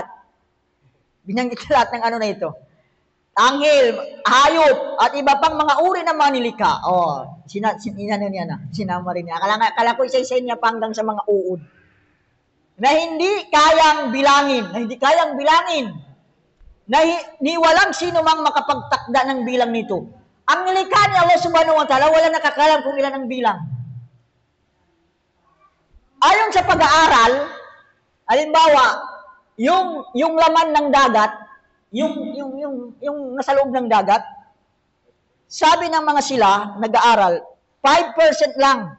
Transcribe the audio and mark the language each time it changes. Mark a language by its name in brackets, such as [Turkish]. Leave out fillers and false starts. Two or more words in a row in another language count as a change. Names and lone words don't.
[Filipino] Binanggit na lahat ng ano na ito. Anghel, hayop, at iba pang mga uri ng mga nilika. Sinama rin niya. Akala ko isa-isa niya pa hanggang sa mga uod. Na hindi kayang bilangin. Ni walang sino mang makapagtakda ng bilang nito. Ang nilikha ni Allah [Arabic] سبحانه وتعالى, [Filipino] wala nakakalam kung ilan ang bilang. Ayon sa pag-aaral, halimbawa, yung laman ng dagat, yung nasa loob ng dagat, sabi ng mga sila, nag-aaral, 5% lang.